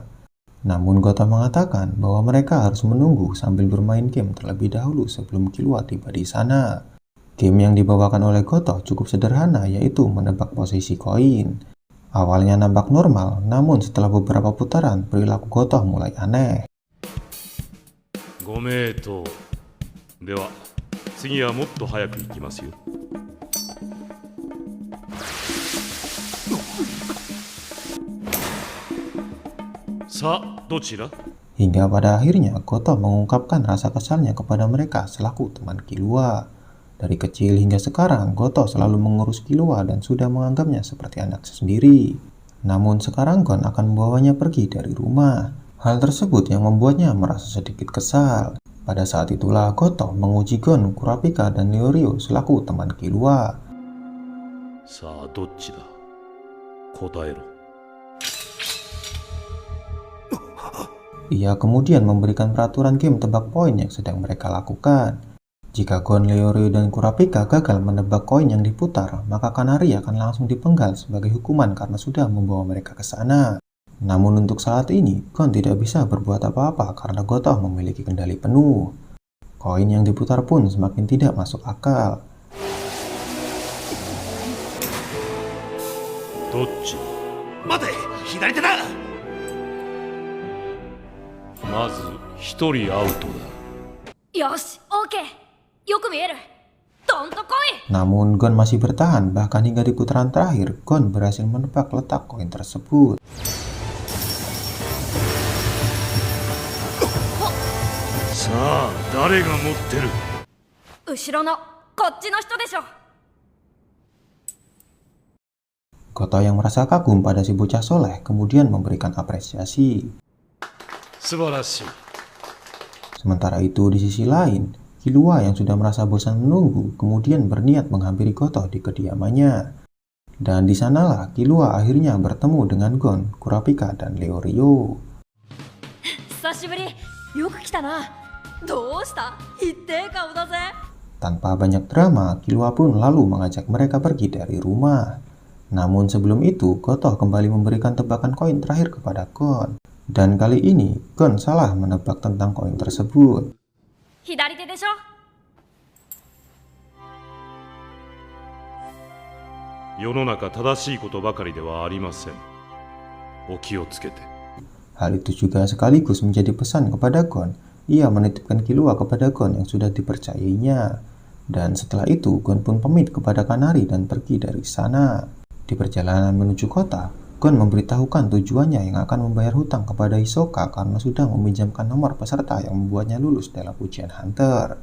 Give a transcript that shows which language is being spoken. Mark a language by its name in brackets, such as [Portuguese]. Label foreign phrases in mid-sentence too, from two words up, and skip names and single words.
[Indonesian] Namun Gotoh mengatakan bahwa mereka harus menunggu sambil bermain game terlebih dahulu sebelum Killua tiba di sana. Game yang dibawakan oleh Gotoh cukup sederhana, yaitu menebak posisi koin. Awalnya nampak normal, namun setelah beberapa putaran, perilaku Gotoh mulai aneh. [Japanese] ご名答では次はもっと早く行きますよ。さあどちら？ [Indonesian] Hingga pada akhirnya Gotoh mengungkapkan rasa kesalnya kepada mereka selaku teman Killua. Dari kecil hingga sekarang, Gotoh selalu mengurus Killua dan sudah menganggapnya seperti anak sendiri. Namun sekarang Gon akan membawanya pergi dari rumah. Hal tersebut yang membuatnya merasa sedikit kesal. Pada saat itulah Gotoh menguji Gon, Kurapika, dan Leorio selaku teman Killua. [Japanese] さあどっちだ？答えろ。 [Indonesian] Ia kemudian memberikan peraturan game tebak poin yang sedang mereka lakukan. Jika Gon, Leorio, dan Kurapika gagal menebak koin yang diputar, maka Kanari akan langsung dipenggal sebagai hukuman karena sudah membawa mereka ke sana. Namun untuk saat ini, Gon tidak bisa berbuat apa-apa karena Gotoh memiliki kendali penuh. Koin yang diputar pun semakin tidak masuk akal. [Japanese] どっち？待て、左手だ。まず一人アウトだ。よし、オーケー。よく見える。どんと来い。 [Indonesian] Namun Gon masih bertahan, bahkan hingga di putaran terakhir, Gon berhasil menebak letak koin tersebut. [Japanese] さあ誰が持ってる？後ろのこっちの人でしょ。 [Indonesian] Gotoh yang merasa kagum pada si bocah soleh kemudian memberikan apresiasi. [Japanese] 素晴らしい。 [Indonesian] Sementara itu di sisi lain, Killua yang sudah merasa bosan menunggu kemudian berniat menghampiri Gotoh di kediamannya. Dan di sanalah Killua akhirnya bertemu dengan Gon, Kurapika, dan Leorio. [Japanese] 久しぶり。よく来たな。どうした？一定顔だぜ。 [Indonesian] Tanpa banyak drama, Killua pun lalu mengajak mereka pergi dari rumah. Namun sebelum itu, Gotoh kembali memberikan tebakan koin terakhir kepada Gon. Dan kali ini, Gon salah menebak tentang koin tersebut. [Japanese] 左手でしょ。世の中正しいことばかりではありません。お気をつけて。 [Indonesian] Hal itu juga sekaligus menjadi pesan kepada Gon. Ia menitipkan Killua kepada Gon yang sudah dipercayainya. Dan setelah itu, Gon pun pamit kepada Kanari dan pergi dari sana. Di perjalanan menuju kota, Gon memberitahukan tujuannya yang akan membayar hutang kepada Hisoka karena sudah meminjamkan nomor peserta yang membuatnya lulus dalam ujian Hunter.